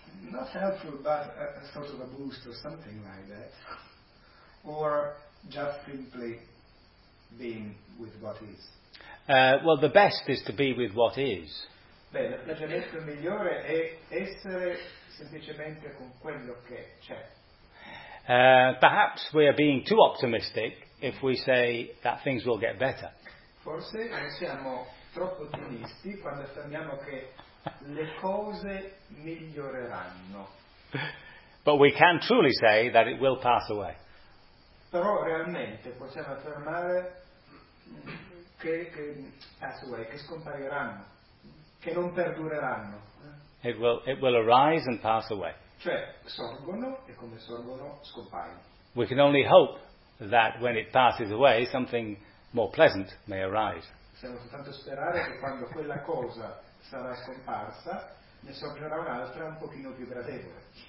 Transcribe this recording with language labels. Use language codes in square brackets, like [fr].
[en] not helpful, but a sort of a boost or something like that, or just simply being with what is? Well, the best is to be with what is. [it] Beh, la ragionetta migliore è essere semplicemente con quello che c'è. [en] Perhaps we are being too optimistic if we say that things will get better. [it] Forse non siamo troppo ottimisti quando affermiamo che le cose miglioreranno. [en] But we can truly say that it will pass away. [it] Però realmente possiamo affermare che scompariranno, che non perdureranno. [en] It will arise and pass away. [it] Cioè sorgono e come sorgono scompaiono. [en] We can only hope that when it passes away, something more pleasant may arise. [it] Possiamo soltanto sperare che quando quella cosa sarà scomparsa, ne sorgerà un'altra un pochino più gradevole.